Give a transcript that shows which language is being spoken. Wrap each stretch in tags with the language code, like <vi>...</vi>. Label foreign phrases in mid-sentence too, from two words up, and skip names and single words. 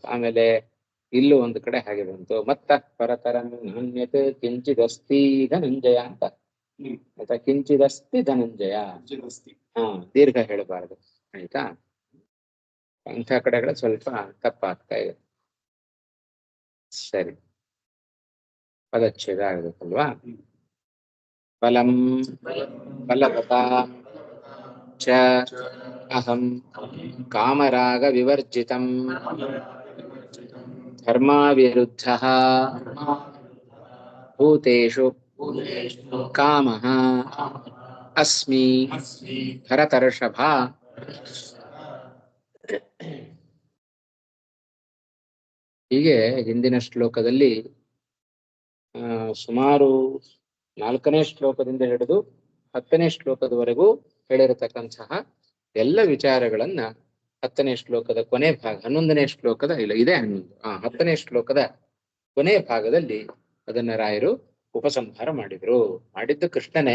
<kn>ಆಮೇಲೆ ಇಲ್ಲೂ ಒಂದು ಕಡೆ ಹಾಗೆ ಬಂತು,</kn> <sa>ಮತ್ತ ಪರತರಂ ನಾಣ್ಯತೆ ಕಿಂಚಿದಸ್ತಿ ಧನಂಜಯ</sa> <kn>ಅಂತ. ಆಯ್ತಾ?</kn> <sa>ಕಿಂಚಿದಸ್ತಿ ಧನಂಜಯ,</sa> <kn>ದೀರ್ಘ ಹೇಳಬಾರದು. ಆಯ್ತಾ? ಅಂಥ ಕಡೆಗಳ ಸ್ವಲ್ಪ ತಪ್ಪಾಗ್ತಾ ಇದೆ. ಸರಿ, ಪದಚ್ಛೇದ ಆಗಬೇಕಲ್ವಾ?</kn> <sa>ಬಲಂ ಬಲವತಾ ಚ ಅಹಂ ಕಾಮರಾಗ ವಿವರ್ಜಿತಂ ಧರ್ಮ ವಿರುದ್ಧಃ ಭೂತೇಷು ಕಾಮಃ ಅಸ್ಮಿ ಭರತರ್ಷಭ.</sa> <kn>ಹೀಗೆ ಹಿಂದಿನ ಶ್ಲೋಕದಲ್ಲಿ ಸುಮಾರು 4ನೇ ಶ್ಲೋಕದಿಂದ ಹಿಡಿದು 10ನೇ ಶ್ಲೋಕದವರೆಗೂ ಹೇಳಿರತಕ್ಕಂತಹ ಎಲ್ಲ ವಿಚಾರಗಳನ್ನ 10ನೇ ಶ್ಲೋಕದ ಕೊನೆ ಭಾಗ, 11ನೇ ಶ್ಲೋಕದ ಇಲ್ಲ ಇದೇ 10ನೇ ಶ್ಲೋಕದ ಕೊನೆ ಭಾಗದಲ್ಲಿ ಅದನ್ನ ರಾಯರು ಉಪಸಂಹಾರ ಮಾಡಿದ್ದು ಕೃಷ್ಣನೇ.</kn>